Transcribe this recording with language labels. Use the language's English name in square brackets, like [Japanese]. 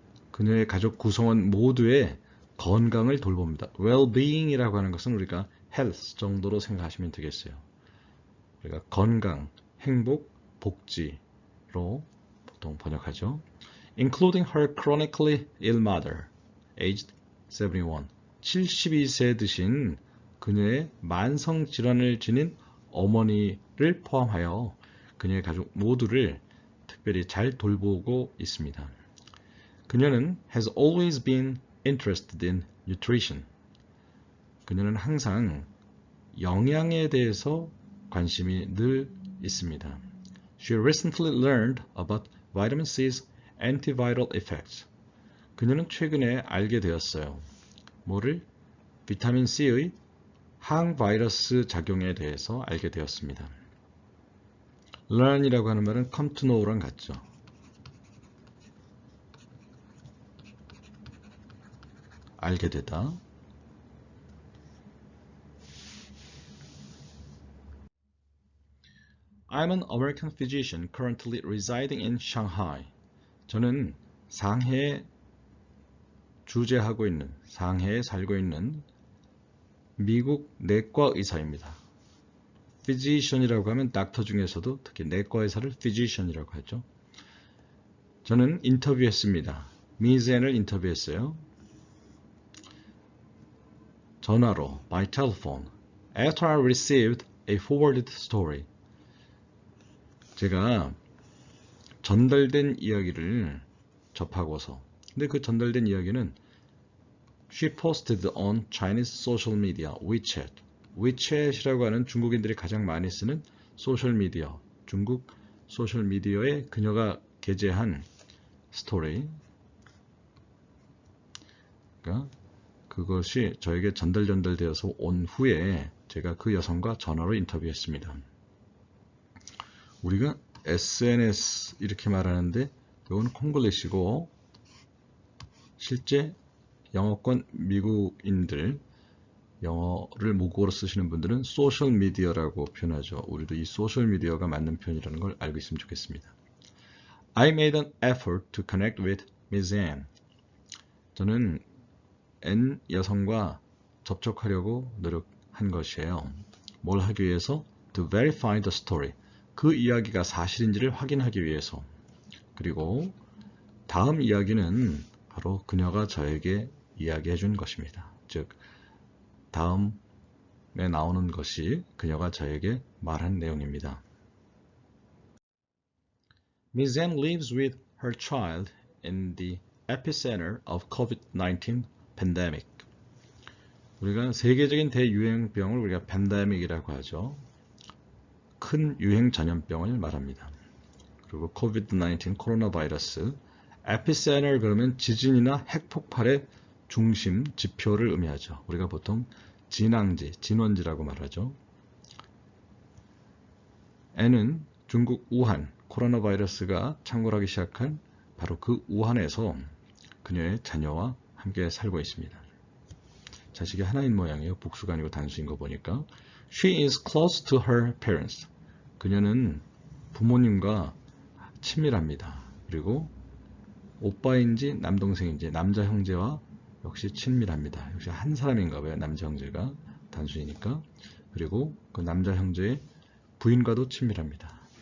[Korean] 그녀의 가족 구성원 모두의 건강을 돌봅니다. well-being이라고 하는 것은 우리가 health 정도로 생각하시면 되겠어요. 우리가 건강, 행복, 복지로 보통 번역하죠. [English] Including her chronically ill mother, aged 71. [Korean] 72세 드신 그녀의 만성 질환을 지닌 어머니를 포함하여 그녀의 가족 모두를 특별히 잘 돌보고 있습니다. 그녀는 [English] has always been interested in nutrition. [Korean] 그녀는 항상 영양에 대해서 관심이 늘 있습니다. [English] She recently learned about vitamin C's antiviral effects. [Korean] 그녀는 최근에 알게 되었어요. 뭐를? 비타민 C의 항바이러스 작용에 대해서 알게 되었습니다. learn이라고 하는 말은 [English] come to know [Korean] 랑 같죠. 알게 되다. [English] I'm an American physician currently residing in Shanghai. [Korean] 저는 상해에 주재하고 있는, 상해에 살고 있는 미국 내과 의사입니다. physician이라고 하면 닥터 중에서도 특히 내과 의사를 physician이라고 하죠. 저는 인터뷰했습니다. 미젠을 인터뷰했어요. 전화로, [English] by telephone, after I received a forwarded story. [Korean] 제가 전달된 이야기를 접하고서, 근데 그 전달된 이야기는 [English] she posted on Chinese social media, WeChat. [Korean] WeChat이라고 하는 중국인들이 가장 많이 쓰는 소셜미디어, 중국 소셜미디어에 그녀가 게재한 스토리. 그러니까 그것이 저에게 전달되어서 온 후에 제가 그 여성과 전화로 인터뷰했습니다. 우리가 SNS 이렇게 말하는데 이건 콩글리시고 실제 영어권 미국인들 영어를 모국어로 쓰시는 분들은 소셜미디어라고 표현하죠. 우리도 이 소셜미디어가 맞는 표현이라는 걸 알고 있으면 좋겠습니다. [English] I made an effort to connect with Ms. Anne. [Korean] 저는 N 여성과 접촉하려고 노력한 것이에요. 뭘 하기 위해서? [English] To verify the story. [Korean] 그 이야기가 사실인지를 확인하기 위해서. 그리고 다음 이야기는 바로 그녀가 저에게 이야기해 준 것입니다. 즉 다음에 나오는 것이 그녀가 저에게 말한 내용입니다. [English] Ms. Anne lives with her child in the epicenter of COVID-19 pandemic. [Korean] 우리가 세계적인 대유행병을 우리가 팬데믹이라고 하죠. 큰 유행 전염병을 말합니다. 그리고 코비드-19 코로나 바이러스 에피센터 그러면 지진이나 핵폭발의 중심 지표를 의미하죠. 우리가 보통 진앙지, 진원지라고 말하죠. N은 중국 우한 코로나 바이러스가 창궐하기 시작한 바로 그 우한에서 그녀의 자녀와 함께 살고 있습니다. 자식이 하나인 모양이에요. 복수가 아니고 단수인 거 보니까. [English] She is close to her parents. [Korean] 그녀는 부모님과 친밀합니다. 그리고 오빠인지 남동생인지 남자 형제와 역시 친밀합니다. 역시 한 사람인가 봐요. 남자 형제가 단수이니까. 그리고 그 남자 형제의 부인과도 친밀합니다.